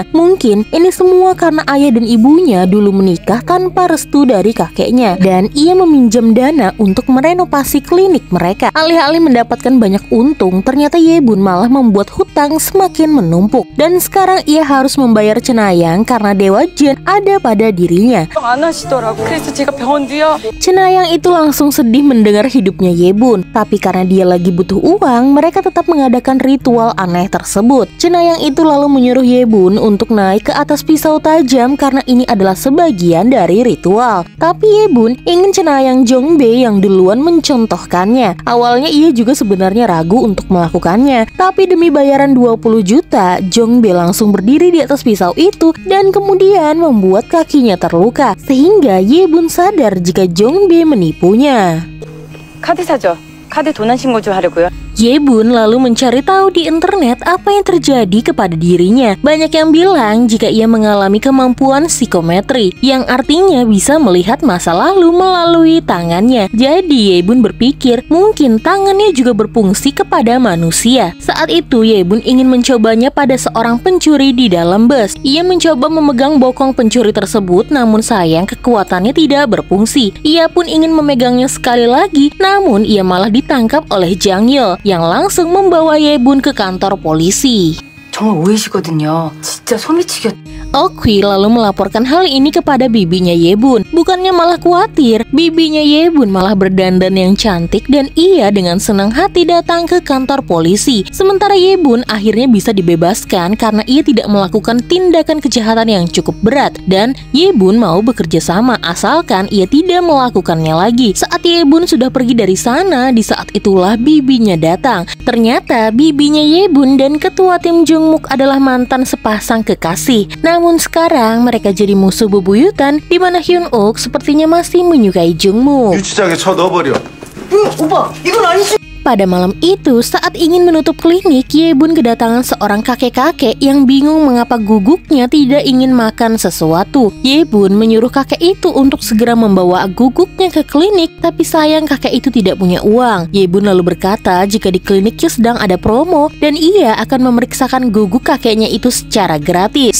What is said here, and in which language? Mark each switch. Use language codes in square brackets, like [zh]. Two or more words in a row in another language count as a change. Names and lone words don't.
[id] Mungkin ini semua karena ayah dan ibunya dulu menikah tanpa restu dari kakeknya dan ia meminjam dana untuk merenovasi klinik mereka. Alih-alih mendapatkan banyak untung, ternyata Ye-bun malah membuat hutang semakin menumpuk. Dan sekarang ia harus membayar cenayang karena dewa Jin ada pada dirinya. [ko] 안 하시더라고. 그래서 제가 병원 뒤에 [id] Cenayang itu langsung sedih mendengar hidupnya Ye-bun. Tapi karena dia lagi butuh uang, mereka tetap mengadakan ritual aneh tersebut. Cenayang itu lalu menyuruh Ye-bun untuk naik ke atas pisau tajam karena ini adalah sebagian dari ritual. Tapi Ye-bun ingin cenayang Jong-bae yang duluan mencontohkannya. Awalnya ia juga sebenarnya ragu untuk melakukannya, tapi demi bayaran 20 juta, Jong-bae langsung berdiri di atas pisau itu dan kemudian membuat kakinya terluka, sehingga Ye-bun sadar jika Jong-bae menipunya. [ko] 카드 사줘. 카드 도난 신고 좀 하려고요. [id] Ye-bun lalu mencari tahu di internet apa yang terjadi kepada dirinya. Banyak yang bilang jika ia mengalami kemampuan psikometri, yang artinya bisa melihat masa lalu melalui tangannya. Jadi Ye-bun berpikir mungkin tangannya juga berfungsi kepada manusia. Saat itu Ye-bun ingin mencobanya pada seorang pencuri di dalam bus. Ia mencoba memegang bokong pencuri tersebut, namun sayang kekuatannya tidak berfungsi. Ia pun ingin memegangnya sekali lagi, namun ia malah ditangkap oleh Jang Yeol yang langsung membawa Ye-bun ke kantor polisi. [ko] 정말 오해시거든요. 진짜 소미치겠. [id] Okwi lalu melaporkan hal ini kepada bibinya Yebun. Bukannya malah khawatir, bibinya Yebun malah berdandan yang cantik dan ia dengan senang hati datang ke kantor polisi. Sementara Yebun akhirnya bisa dibebaskan karena ia tidak melakukan tindakan kejahatan yang cukup berat dan Yebun mau bekerja sama asalkan ia tidak melakukannya lagi. Saat Yebun sudah pergi dari sana, di saat itulah bibinya datang. Ternyata bibinya Yebun dan ketua tim Jungmook adalah mantan sepasang kekasih. Namun sekarang mereka jadi musuh bebuyutan di mana Hyun-uk sepertinya masih menyukai Jungmook. [ko] 유치장에 쳐 넣어버려. 오빠 이건 아니지. [id] Pada malam itu, saat ingin menutup klinik, Yebun kedatangan seorang kakek-kakek yang bingung mengapa guguknya tidak ingin makan sesuatu. Yebun menyuruh kakek itu untuk segera membawa guguknya ke klinik, tapi sayang kakek itu tidak punya uang. Yebun lalu berkata jika di kliniknya sedang ada promo dan ia akan memeriksakan guguk kakeknya itu secara gratis.